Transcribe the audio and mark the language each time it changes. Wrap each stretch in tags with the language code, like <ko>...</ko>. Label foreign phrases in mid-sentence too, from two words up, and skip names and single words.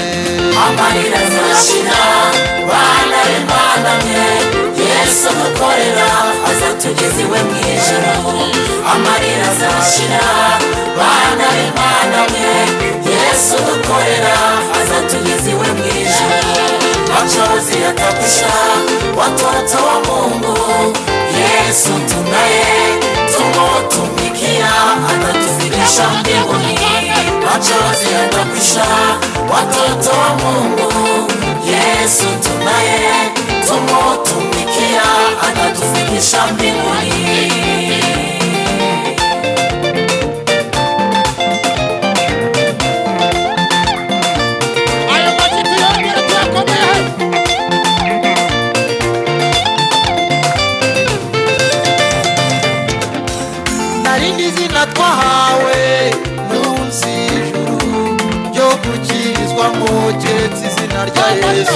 <rw>Amarira azashira bana b'Imana mwe, Yesu dukorera azatugeza iwe mu ijuru. Amarira azashira bana b'Imana mwe, Yesu dukorera azatugeza iwe mu ijuru.</rw> <sw>Machozi yatakwisha watoto wa Mungu, Yesu tunaye tumutumikia atatufikisha mbinguni. Machozi yatakwisha watoto wa Mungu, Yesu tunaye tumutumikia atatufikisha mbinguni.</sw> <rw>Ayo majibu yongere tuyakomeye. Narindi zina twahawe munsi y'ijuru ryo gukirizwamo keretse izina rya Yesu.</rw>